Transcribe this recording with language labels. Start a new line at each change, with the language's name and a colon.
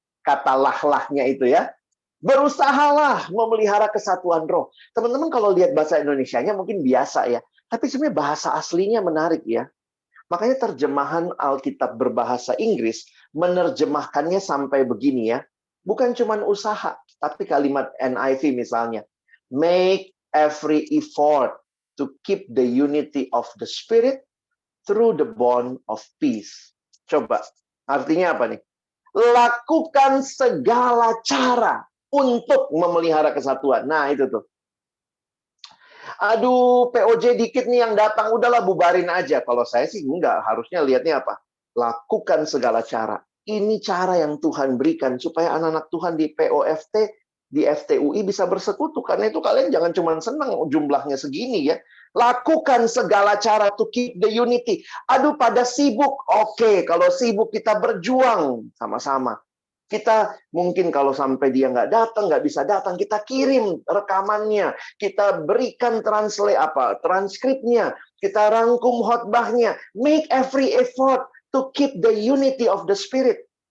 Indonesian: kata lah-lahnya itu ya. Berusahalah memelihara kesatuan roh. Teman-teman kalau lihat bahasa Indonesianya mungkin biasa ya. Tapi sebenarnya bahasa aslinya menarik ya. Makanya terjemahan Alkitab berbahasa Inggris menerjemahkannya sampai begini ya. Bukan cuma usaha, tapi kalimat NIV misalnya.
English: Make every effort to keep the unity of the Spirit through the bond of peace.
Indonesian: Coba, artinya apa nih? Lakukan segala cara untuk memelihara kesatuan. Nah, itu tuh. Aduh, POJ dikit nih yang datang, udahlah bubarin aja. Kalau saya sih enggak, harusnya lihatnya apa? Lakukan segala cara. Ini cara yang Tuhan berikan supaya anak-anak Tuhan di POFT, di FTUI bisa bersekutu. Karena itu kalian jangan cuma senang jumlahnya segini ya. Lakukan segala cara
English: to keep the unity.
Indonesian: Aduh, pada sibuk. Oke, kalau sibuk kita berjuang sama-sama. Kita mungkin kalau sampai dia nggak datang, nggak bisa datang, kita kirim rekamannya, kita berikan transkripnya, kita rangkum khotbahnya.
English: Make every effort to keep the unity of the Spirit.